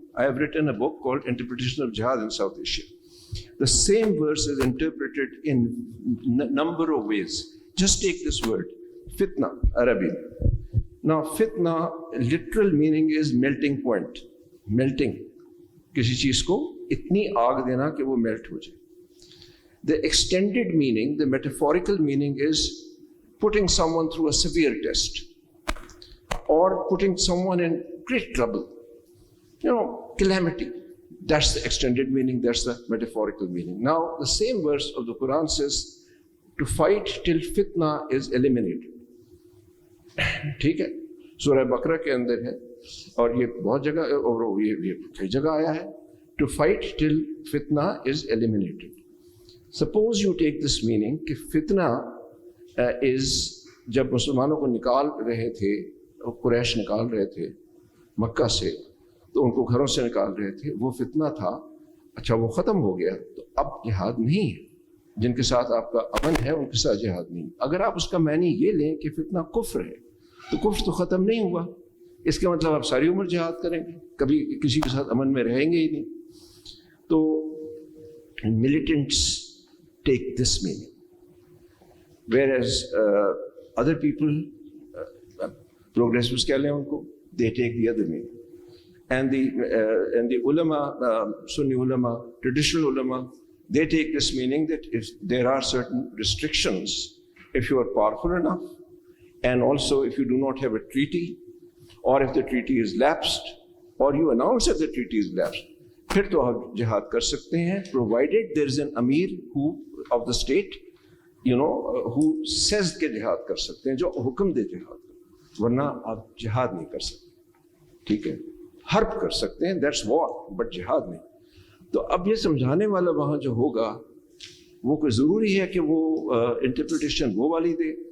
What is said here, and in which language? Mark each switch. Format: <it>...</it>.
<en>I have written a book called Interpretation of Jihad in South Asia. The same verse is interpreted in number of ways. Just take this word, fitna, Arabic. Now, fitna, literal meaning is melting point. Melting.</en> <hi>किसी चीज को इतनी आग देना कि वो melt हो जाए.</hi> <en>The extended meaning, the metaphorical meaning is putting someone through a severe test or putting someone in great trouble. Calamity. That's the extended meaning, that's the metaphorical meaning. Now, the same verse of the Quran says, to fight till fitna is eliminated.</en> <hi>ठीक है, सूरह बकरा के अंदर है और ये बहुत जगह और ये कई जगह आया है.</hi> <en>To fight till fitna is eliminated. Suppose you take this meaning</en> <hi>कि fitna is जब मुसलमानों को निकाल रहे थे, कुरैश निकाल रहे थे मक्का से, तो उनको घरों से निकाल रहे थे, वो फितना था. अच्छा, वो ख़त्म हो गया तो अब जिहाद नहीं है. जिनके साथ आपका अमन है उनके साथ जिहाद नहीं. अगर आप उसका मानी ये लें कि फितना कुफ्र है, तो कुफ्र तो ख़त्म नहीं हुआ. इसका मतलब आप सारी उम्र जिहाद करेंगे, कभी किसी के साथ अमन में रहेंगे ही नहीं.</hi> <en>तो militants take this meaning, whereas other people, progressives</en> <hi>कह लें उनको,</hi> <en>they take the other meaning. And the ulama, Sunni ulama, traditional ulama, they take this meaning that if there are certain restrictions, if you are powerful enough, and also if you do not have a treaty, or if the treaty is lapsed, or you announce that the treaty is lapsed,</en> <hi>फिर तो आप जिहाद कर सकते हैं,</hi> <en>provided there is an amir of the state, who says</en> <hi>कि जिहाद कर सकते</hi> <en>हैं, जो हुक्म दे जिहाद कर, वरना आप जिहाद नहीं कर सकते.</en> <hi>ठीक है, हर्ब कर सकते हैं,</hi> <en>that's war, but</en> <hi>जिहाद नहीं. तो अब ये समझाने वाला वहाँ जो होगा, वो कोई ज़रूरी है कि वो इंटरप्रिटेशन वो वाली दे.</hi>